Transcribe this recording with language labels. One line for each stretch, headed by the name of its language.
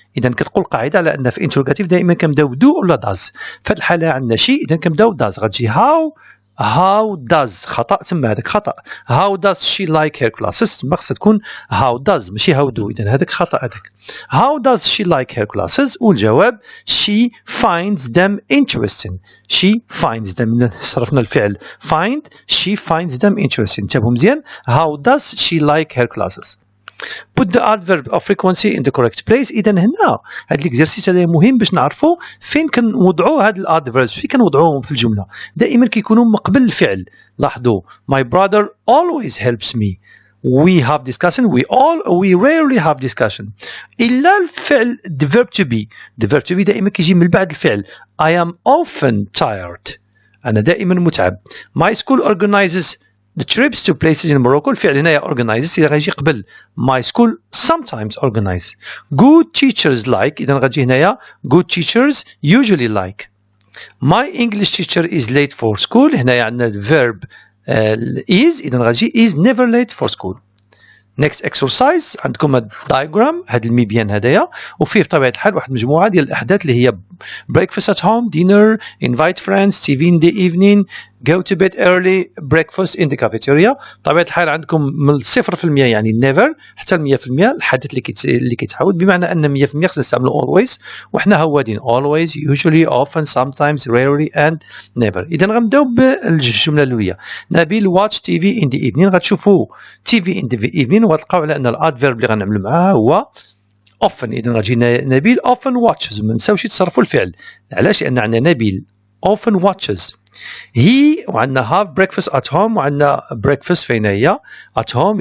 Arabic: إذا كتقول القاعدة على أن في interrogative دائما كنبداو do ولا does. في هذه الحالة عندنا she إذا كنبداو does. غتجي
English: how does
Arabic: خطأ تما هذاك خطأ.
English: how does she like her classes
Arabic: تما خصها تكون
English: how does
Arabic: ماشي
English: how do.
Arabic: إذا هذاك خطأ هذاك.
English: how does she like her classes
Arabic: والجواب
English: she finds them interesting. she finds them
Arabic: صرفنا الفعل
English: find she finds them interesting.
Arabic: انتبهوا مزيان.
English: how does she like her classes. Put the adverb of frequency in the correct place.
Arabic: إذا هنا هذا الإكزرسيس هذا مهم باش نعرفوا فين كنوضعوا هاد الادفيربs، فين كنوضعوهم في الجملة. دائما كيكونوا مقبل الفعل. لاحظوا
English: my brother always helps me. We have discussion. We rarely have discussion.
Arabic: إلا الفعل
English: the verb to be. The verb to be
Arabic: دائما كيجي من بعد الفعل.
English: I am often tired.
Arabic: أنا دائما متعب.
English: My school organizes the trips to places in Morocco.
Arabic: الفعل هنا organizes إذا غيجي قبل.
English: My school sometimes organize. Good teachers like.
Arabic: إذا غتجي هنايا
English: good teachers usually like. My English teacher is late for school.
Arabic: هنايا عندنا الverb is. إذا غتجي
English: is never late for school. next exercise
Arabic: عندكم الدايجرام هذا المبيان هدايا وفيه بطبيعة الحال واحد مجموعة ديال الأحداث اللي هي
English: breakfast at home, dinner, invite friends, TV in the evening, go to bed early, breakfast in the cafeteria.
Arabic: بطبيعة الحال عندكم من 0% يعني never حتى 100% الحدث اللي كيتحول بمعنى أن 100% خصنا نستعملوا always وحنا هوادين always, usually, often, sometimes, rarely and never. إذا غنبداو بالجملة الأولى.
English: نبيل watch TV in the evening.
Arabic: غتشوفوا
English: TV in the evening
Arabic: وغتلقاو على أن الادفيرب اللي غنعملوا معاه هو often. إذا غتجي نبيل
English: often watches.
Arabic: ما نساوش يتصرفوا الفعل. علاش؟ لأن عندنا نبيل often watches.
English: he
Arabic: وعندنا
English: have breakfast at home وعندنا breakfast
Arabic: فين هي
English: at home.